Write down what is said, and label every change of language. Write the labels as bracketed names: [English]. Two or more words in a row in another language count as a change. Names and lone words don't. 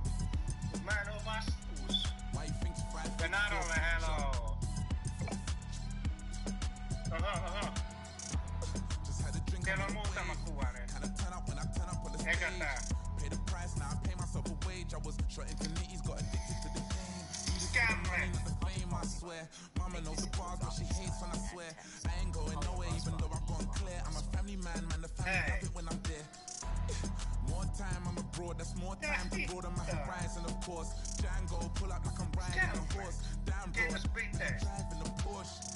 [Finnish] Mä en oo vastuus. Ja Narolle hello. Oho. Siellä on muutama kuva nyt. Eikä tää? Skämme! [English] Mama knows the bars, but she hates when I swear. I ain't going nowhere, even though I've gone clear. I'm a family man, the family love it when I'm there. More time I'm abroad, that's more time to broaden my horizon, of course. Django, pull up like I'm riding a horse. Down bro, driving a Porsche.